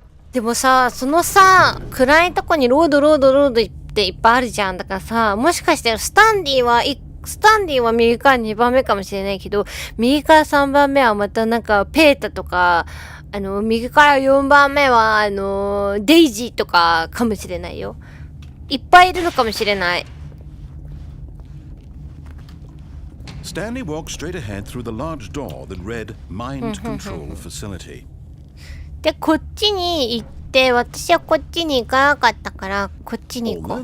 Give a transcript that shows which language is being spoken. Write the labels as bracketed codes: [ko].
[ja] でもさ、そのさ、暗いとこにロードっていっぱいあるじゃん。だからさ、もしかしてスタンディは右から2番目かもしれないけど、右から3番目はまたなんかペータとか、右から4番目は、デイジーとかかもしれないよ。いっぱいいるのかもしれない。 [en] Stanley walked straight ahead through the large door that read Mind Control Facility. [ja] で、こっちに行って、私はこっちに行かなかったから、こっちに行こう。